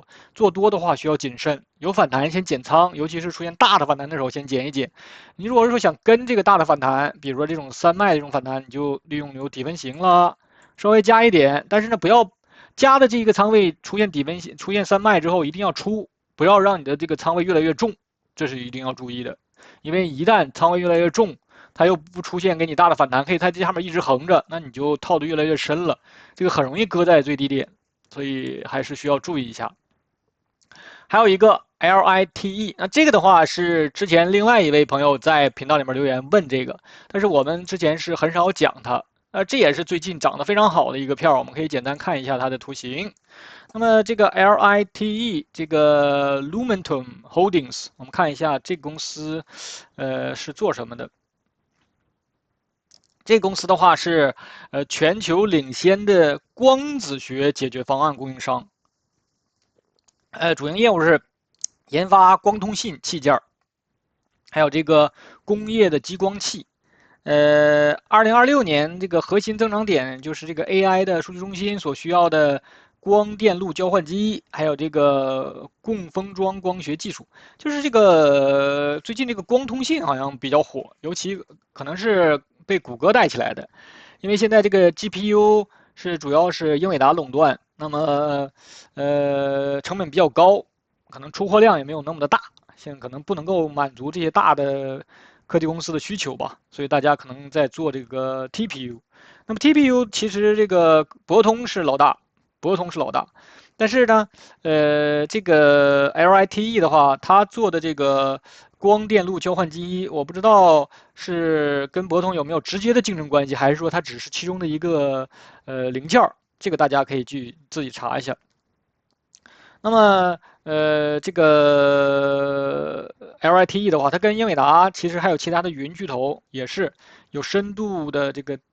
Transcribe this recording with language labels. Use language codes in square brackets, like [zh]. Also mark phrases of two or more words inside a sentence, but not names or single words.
[zh] 做多的話需要謹慎，有反彈先減倉，尤其是出現大的反彈的時候先減一減。你如果是說想跟這個大的反彈，比如說這種3賣的這種反彈，你就利用有底分型了，稍微加一點。但是呢，不要加的這個倉位出現底分型、出現3賣之後一定要出，不要讓你的這個倉位越來越重，這是一定要注意的。因為一旦倉位越來越重，它又不出現給你大的反彈，可以在這下面一直橫着，那你就套得越來越深了，這個很容易割在最低點，所以還是需要注意一下。還有一個 LITE， 那這個的話是之前另外一位朋友在頻道裡面留言問這個，但是我們之前是很少講它，這也是最近漲得非常好的一個票，我們可以簡單看一下它的圖形。那麼這個 LITE 這個 Lumentum Holdings， 我們看一下這個公司是做什麼的。這個公司的話是全球領先的光子學解決方案供應商，主營業務是研發光通信器件，還有這個工業的激光器。2026年這個核心增長點就是這個 AI 的數據中心所需要的光電路交換機，還有這個共封裝光學技術，就是這個最近這個光通信好像比較火，尤其可能是被谷歌帶起来的，因為现在这个 GPU 是主要是英伟達壟斷，那麼成本比較高，可能出貨量也沒有那麼的大，現在可能不能夠滿足這些大的科技公司的需求吧，所以大家可能在做這個 TPU。那麼 TPU 其實這個博通是老大，博通是老大，但是呢，這個 LITE 的話，它做的這個光電路交換機，我不知道是跟博通有沒有直接的競爭關係，還是說它只是其中的一個零件兒，這個大家可以去自己查一下。那麼這個 LITE 的話，它跟英偉達其實還有其他的雲巨頭也是有深度的這個